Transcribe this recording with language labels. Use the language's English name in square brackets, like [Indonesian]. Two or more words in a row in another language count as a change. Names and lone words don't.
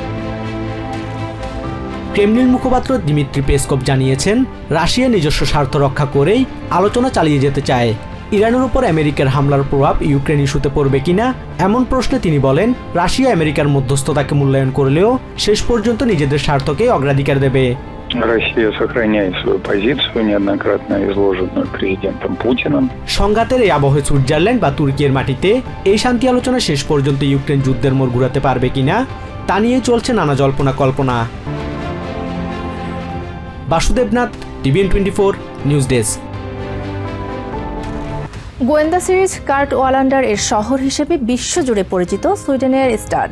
[Bangla] ক্রেমলিন মুখপাত্র দিমিত্রি পেসকভ জানিয়েছেন, রাশিয়া নিজস্ব স্বার্থ রক্ষা করেই আলোচনা চালিয়ে যেতে চায়। ইরানের উপর আমেরিকার হামলার প্রভাব ইউক্রেন ইস্যুতে পড়বে কিনা এমন প্রশ্নে তিনি বলেন, রাশিয়া আমেরিকার মধ্যস্থতাকে মূল্যায়ন করলেও শেষ পর্যন্ত নিজেদের স্বার্থকে অগ্রাধিকার দেবে। [Russian] Россия сохраняет свою позицию, неоднократно изложенную президентом Путиным. [Bangla] সংঘাতের এই আবহে সুইজারল্যান্ড বা তুর্কির মাটিতে এই শান্তি আলোচনা শেষ পর্যন্ত ইউক্রেন যুদ্ধের মোড় ঘুরাতে পারবে কিনা তা নিয়ে চলছে নানা জল্পনা কল্পনা। বাসুদেবনাথ, TVN24 নিউজ ডেস্ক। গোয়েন্দা সিরিজ কার্ট ওয়ালান্ডার এর শহর হিসেবে বিশ্বজুড়ে পরিচিত সুইডেনের স্টাড।